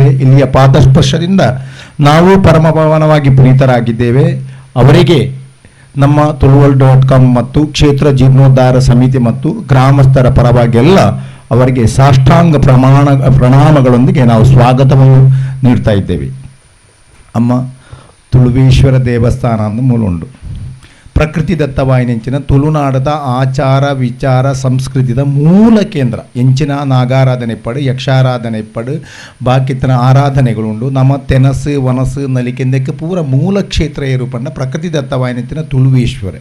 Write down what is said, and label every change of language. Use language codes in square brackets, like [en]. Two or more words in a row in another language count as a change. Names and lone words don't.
[kn] ಇಲ್ಲಿಯ ಪಾದಸ್ಪರ್ಶದಿಂದ ನಾವು ಪರಮ ಪಾವನವಾಗಿ ಪುನೀತರಾಗಿದ್ದೇವೆ. ಅವರಿಗೆ ನಮ್ಮ ತುಳುವಲ್.com ಮತ್ತು ಕ್ಷೇತ್ರ ಜೀರ್ಣೋದ್ಧಾರ ಸಮಿತಿ ಮತ್ತು ಗ್ರಾಮಸ್ಥರ ಪರವಾಗಿ ಎಲ್ಲ ಅವರಿಗೆ ಸಾಷ್ಟಾಂಗ ಪ್ರಣಾಮಗಳೊಂದಿಗೆ ನಾವು ಸ್ವಾಗತವನ್ನು ನೀಡ್ತಾ ಇದ್ದೇವೆ. [tcy] ಅಮ್ಮ ತುಳುವೇಶ್ವರ ದೇವಸ್ಥಾನ ಅಂತ ಮೂಲ ಉಂಟು. ಪ್ರಕೃತಿ ದತ್ತವಾಯಿನೆಂಚಿನ ತುಳುನಾಡದ ಆಚಾರ ವಿಚಾರ ಸಂಸ್ಕೃತಿದ ಮೂಲ ಕೇಂದ್ರ. ಎಂಚಿನ ನಾಗಾರಾಧನೆ ಪಡು, ಯಕ್ಷಾರಾಧನೆ ಪಡು, ಬಾಕಿತ್ತನ ಆರಾಧನೆಗಳುಂಡು. ನಮ್ಮ ತೆನಸು ವನಸು ನಲಿಕೆಂದಕ್ಕೆ ಪೂರ ಮೂಲ ಕ್ಷೇತ್ರ ಏರುಪಂಡ ಪ್ರಕೃತಿ ದತ್ತವಾಯಿನೆಂಚಿನ ತುಳುವೇಶ್ವರ.